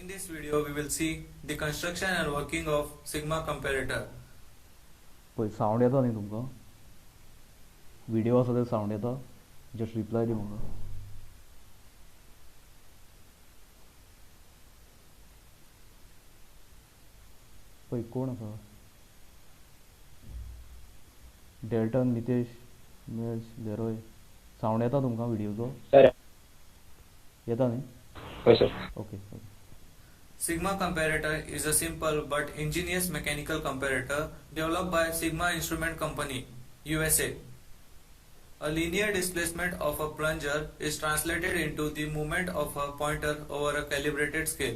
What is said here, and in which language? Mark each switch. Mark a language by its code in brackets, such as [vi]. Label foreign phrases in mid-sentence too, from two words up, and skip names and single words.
[en] this video we will see the construction and working of Sigma comparator. [kok] पळय सावंड येता न्ही तुमकां, व्हिडिओ आसा ते सावंड येता, [en] just reply [kok] दी म्हाका. पळय कोण आसा, डेल्टन, नितेश, उमेश, लेरोय. सावंड येता तुमकां व्हिडिओचो, येता न्ही? [en] Okay. Sigma comparator is a simple but ingenious mechanical comparator developed by Sigma Instrument Company, USA. A linear displacement of a plunger is translated into the movement of a pointer over a calibrated scale.